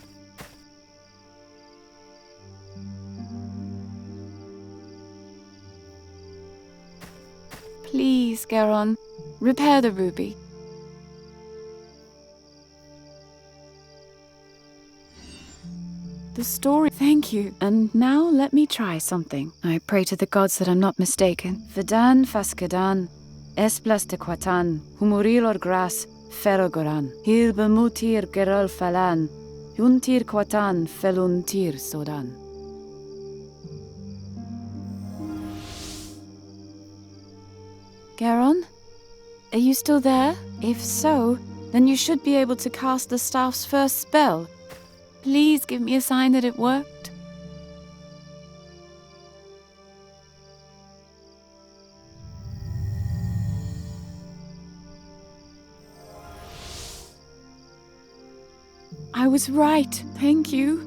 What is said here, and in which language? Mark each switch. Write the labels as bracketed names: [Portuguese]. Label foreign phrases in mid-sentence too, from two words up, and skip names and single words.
[English] Please, Garon, repair the ruby. The story, thank you. And now let me try something. I pray to the gods that I'm not mistaken. Vedan faskedan, esplas de quatan, humurilor gras, ferogoran, hir bemutir gerol falan, juntir quatan feluntir sodan. Garon? Are you still there? If so, then you should be able to cast the staff's first spell. Please give me a sign that it worked. I was right. Thank you.